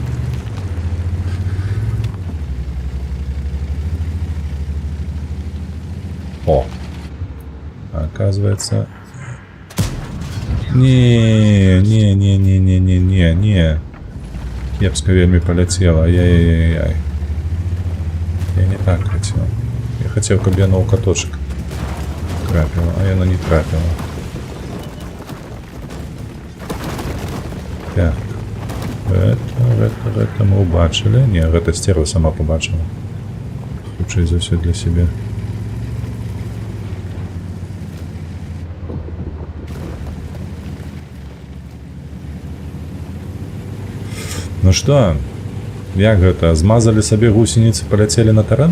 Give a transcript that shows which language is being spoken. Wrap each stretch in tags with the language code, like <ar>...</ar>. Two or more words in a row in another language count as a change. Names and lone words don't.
<ru>О! Оказывается... Не.</ru> <be>Кепска вельмі полетела. Ай-яй-яй-яй.</be> <ru>Я не так хотел. Я хотел,</ru> <be>каб яна ў каточек трапила, а яна не трапила. Так. Гэта мы убачили. Не, гэта стерва сама побачила. Хутчэй за ўсё для себе.</be> <ru>Ну что,</ru> <be>як гэта?</be> <ru>Змазали сабе гусеницы, полетели на таран?</ru>